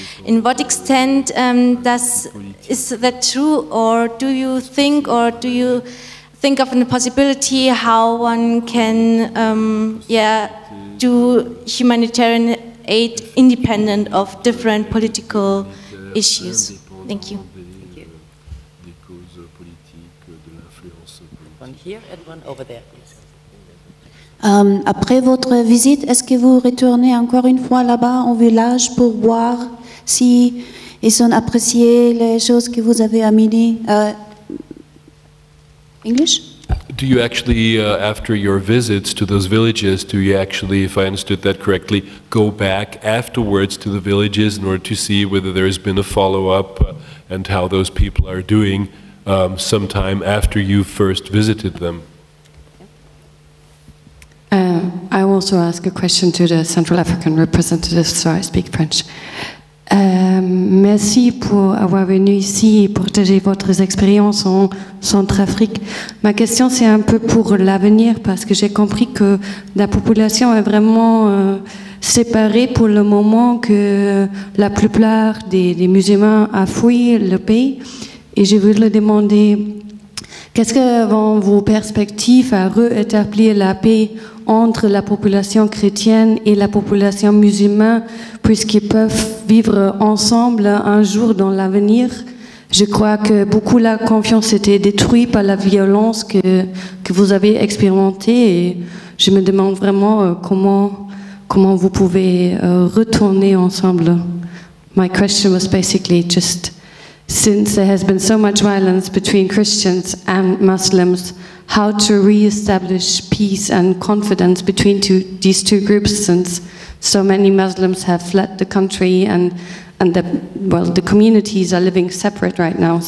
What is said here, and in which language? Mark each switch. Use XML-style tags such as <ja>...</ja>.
<en>In what extent is that true, or do you think of the possibility how one can do humanitarian aid independent of different political issues? Thank you. One here and one over there.</en> <fr>Après votre visite, est-ce que vous retournez encore une fois là-bas en village pour voir si ils ont apprécié les choses que vous avez amenées?</fr> <en>English? Do you actually, after your visits to those villages, do you actually, if I understood that correctly, go back afterwards to the villages in order to see whether there has been a follow-up and how those people are doing sometime after you first visited them? I also ask a question to the Central African representative, so I speak French.</en> <fr>Merci pour avoir venu ici et partager votre expérience en Centrafrique. Ma question, c'est un peu pour l'avenir, parce que j'ai compris que la population est vraiment séparée pour le moment, que la plupart des musulmans a fui le pays. Et je voulais demander, qu'est-ce que vont vos perspectives à rétablir la paix entre la population chrétienne et la population musulmane, puisqu'ils peuvent vivre ensemble un jour dans l'avenir? Je crois que beaucoup la confiance était détruite par la violence que vous avez expérimentée, et je me demande vraiment comment vous pouvez retourner ensemble.</fr> <en>My question was basically just, since there has been so much violence between Christians and Muslims, how to re-establish peace and confidence between these two groups, since so many Muslims have fled the country and the communities are living separate right now.</en>